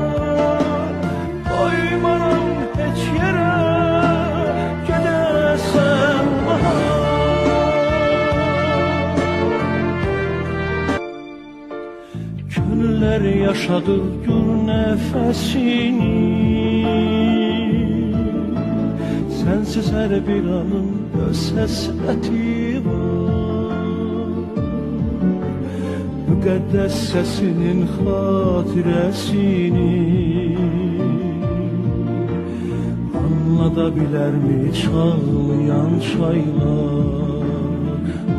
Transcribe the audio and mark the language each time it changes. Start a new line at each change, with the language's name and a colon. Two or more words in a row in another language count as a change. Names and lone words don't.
Turkish: Koymaram hiç yere gedesen daha. Günler yaşadı gül nefesini,
Azerbaijani: sensiz her bir anın öz həsrəti var. Müqəddəs səsinin xatirəsini anlada bilərmi çağlayan çaylar?